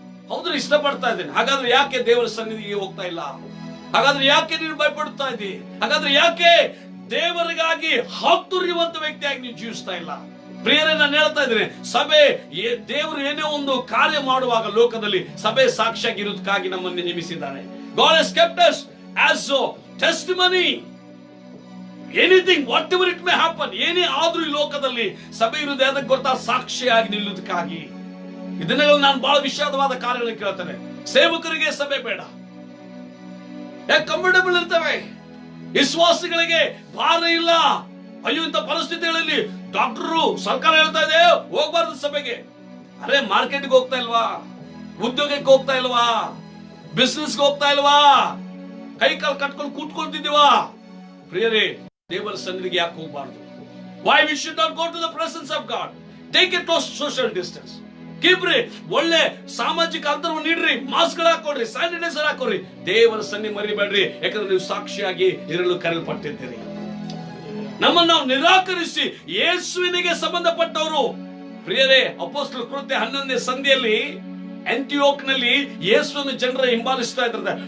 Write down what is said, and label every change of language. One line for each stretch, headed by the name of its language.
Kannada: ಹೌದ್ರಿ, ಇಷ್ಟಪಡ್ತಾ ಇದ್ದೀನಿ. ಹಾಗಾದ್ರೆ ಯಾಕೆ ದೇವರ ಸನ್ನಿಧಿಗೆ ಹೋಗ್ತಾ ಇಲ್ಲ? ಹಾಗಾದ್ರೆ ಯಾಕೆ ನೀನು ಭಯಪಡ್ತಾ ಇದ್ದಿ? ಹಾಗಾದ್ರೆ ಯಾಕೆ ದೇವರಿಗಾಗಿ ಹಾತುರಿಯುವಂತ ವ್ಯಕ್ತಿಯಾಗಿ ನೀವು ಜೀವಿಸ್ತಾ ಇಲ್ಲ? ಪ್ರಿಯರೇ, ನಾನು ಹೇಳ್ತಾ ಇದ್ದೀನಿ, ಸಭೆ, ದೇವರು ಏನೇ ಒಂದು ಕಾರ್ಯ ಮಾಡುವಾಗ ಲೋಕದಲ್ಲಿ ಸಭೆ ಸಾಕ್ಷಿಯಾಗಿ ಇರೋದಕ್ಕಾಗಿ ನಮ್ಮನ್ನು ನೇಮಿಸಿದ್ದಾನೆ.
English: God has kept us as a testimony. Anything, whatever it may happen,
Kannada: ಏನೇ ಆದ್ರೂ ಈ ಲೋಕದಲ್ಲಿ ಸಭೆ ಇರುವುದೇ ಅದಕ್ಕೆ ಗೊತ್ತಾ? ಸಾಕ್ಷಿಯಾಗಿ ನಿಲ್ಲುವುದಕ್ಕಾಗಿ. ಇದನ್ನೆಲ್ಲ ನಾನು ಬಹಳ ವಿಷಾದವಾದ ಕಾರ್ಯಗಳನ್ನು ಕೇಳ್ತೇನೆ. ಸೇವಕರಿಗೆ ಸಭೆ ಬೇಡ, ಯಾಕೆ? ಕಂಫರ್ಟಬಲ್ ಇರ್ತವೆ. ವಿಶ್ವಾಸಿಗಳಿಗೆ ಭಾರ ಇಲ್ಲ. ಅಯ್ಯೋ, ಇಂಥ ಪರಿಸ್ಥಿತಿಗಳಲ್ಲಿ ಡಾಕ್ಟರು, ಸರ್ಕಾರ ಹೇಳ್ತಾ ಇದೆ ಹೋಗ್ಬಾರ್ದು ಸಭೆಗೆ. ಅರೆ, ಮಾರ್ಕೆಟ್ಗೆ ಹೋಗ್ತಾ ಇಲ್ವಾ? ಉದ್ಯೋಗಕ್ಕೆ ಹೋಗ್ತಾ ಇಲ್ವಾ? ಬಿಸ್ನೆಸ್ಗೆ ಹೋಗ್ತಾ ಇಲ್ವಾ? ಕೈ ಕಾಲು ಕಟ್ಕೊಂಡು ಕೂತ್ಕೊಳ್ತಿದ್ದೀವಾ? ಪ್ರಿಯರೇ, ದೇವರ ಸನ್ನಿಧಿಗೆ ಯಾಕೆ ಹೋಗ್ಬಾರ್ದು?
English: Why we should not go to the presence of God? Take it to social distance.
Kannada: ಕೀಪ್ರಿ, ಒಳ್ಳೆ ಸಾಮಾಜಿಕ ಅಂತರವನ್ನು ನೀಡ್ರಿ, ಮಾಸ್ಕ್ ಹಾಕೊಡ್ರಿ, ಸ್ಯಾನಿಟೈಸರ್ ಹಾಕೊಡ್ರಿ, ದೇವರ ಸನ್ನಿ ಮರಿಬೇಡ್ರಿ, ಯಾಕಂದ್ರೆ ನೀವು ಸಾಕ್ಷಿಯಾಗಿ ಇರಲು ಕರೆಯಲ್ಪಟ್ಟಿದ್ದೀರಿ. ನಮ್ಮನ್ನು ನಾವು ನಿರಾಕರಿಸಿ ಯೇಸುವಿನಿಗೆ ಸಂಬಂಧಪಟ್ಟವರು. ಪ್ರಿಯರೇ, ಅಪೊಸ್ತಲರ ಕೃತ್ಯ 11ನೇ ಸಂಧಿಯಲ್ಲಿ ಆಂಟಿಯೋಕ್ ನಲ್ಲಿ ಯೇಸುವನ್ನು ಜನರ ಹಿಂಬಾಲಿಸ್ತಾ ಇದ್ದಾರೆ.